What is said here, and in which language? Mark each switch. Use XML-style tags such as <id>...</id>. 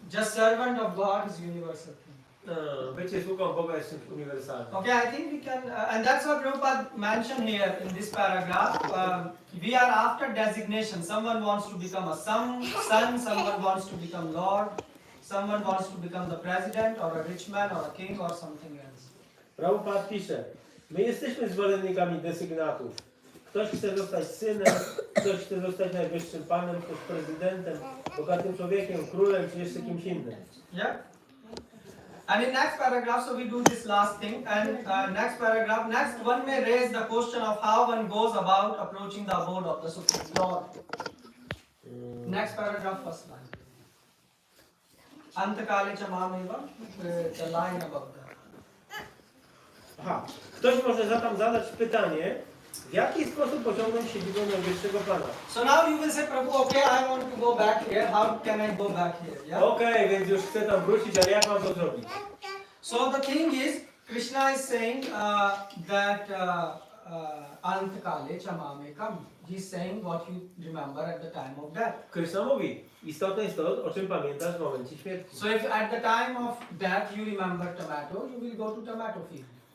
<en>Just servant of God is universal thing.</en> <pl>Bycie sługą Boga jest czymś uniwersalnym.</pl> <en>Okay, I think we can, and that's what Prabhupada mentioned here in this paragraph. We are after designation. Someone wants to become a son, someone wants to become Lord, someone wants to become the president or a rich man or a king or something else.</en> <pl>Prabhupada pisze, my jesteśmy zwolennikami desygnatów. Ktoś chce zostać synem, ktoś chce zostać najwyższym panem, ktoś prezydentem, bogatym człowiekiem, królem czy jeszcze kimś innym.</pl> <en>Yeah. And in next paragraph, so we do this last thing. And next paragraph, next one may raise the question of how one goes about approaching the abode of the Supreme Lord. Next paragraph, first line. Antakale chamameva, the line above that.</en> <pl>Aha, ktoś może zatem zadać pytanie, w jaki sposób osiągnąć siedzibę najwyższego Pana?</pl> <en>So now you will say, Prabhu, okay, I want to go back here. How can I go back here? Yeah.</en> <pl>Okej, więc już chcę tam wrócić, ale jak mam to zrobić?</pl> <en>So the thing is, Krishna is saying that Antakale chamamekam. He's saying what you remember at the time of death.</en> <pl>Krishna mówi, istotne jest to, o czym pamiętasz w momencie śmierci.</pl> <en>So if at the time of death you remember tomato, you will go to tomato field.</en>